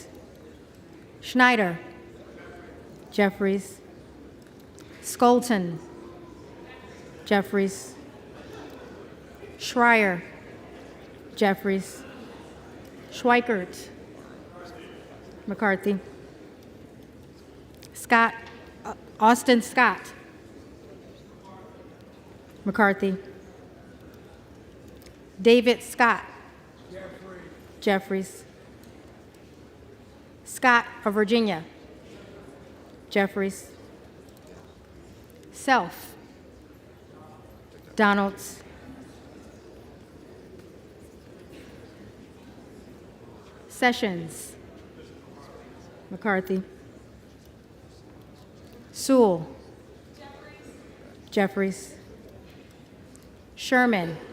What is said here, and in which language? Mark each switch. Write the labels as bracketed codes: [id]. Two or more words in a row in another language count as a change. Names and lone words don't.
[en] Schneider. Jeffries. Skolton. Jeffries. Schreier. Jeffries. Schweikert. McCarthy. Scott. Austin Scott. McCarthy. David Scott. Jeffries. Scott of Virginia. Jeffries. Self. Donalds. Sessions. McCarthy. Sewell. Jeffries. Sherman.